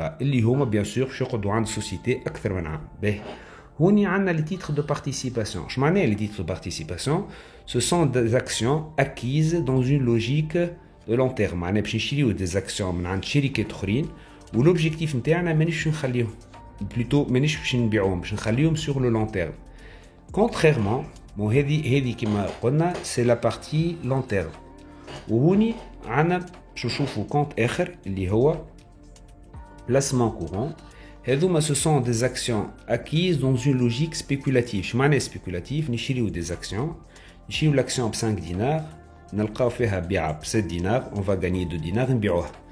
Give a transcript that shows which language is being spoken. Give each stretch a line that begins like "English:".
Arabic: اللي هما
French: bien sûr
Arabic: باش يقعدوا عند société اكثر من عام. باهي هوني عندنا
French: les titres de participation.
Arabic: اش معناها
French: les titres de participation؟ ce sont des actions acquises dans une logique de long terme.
Arabic: معناها باش نشريو des actions من عند شركات اخرين والobjectif نتاعنا مانيش نخليهم plutôt مانيش باش نبيعوهم باش نخليهم
French: sur le long terme.
Arabic: contrairement مو هذه كما قلنا
French: سي لا بارتي لون تيرم.
Arabic: وهوني عندنا باش نشوفوا كونت اخر اللي هو placement courant. هذوما
French: ce sont des actions acquises dans une logique spéculative.
Arabic: شو معناه spéculatif؟ نشريو des actions، نشريو l'action ب 5 دينار نلقاو فيها بيعة ب 7 دينار،
French: on va gagner
Arabic: 2 دينار نبيعوها.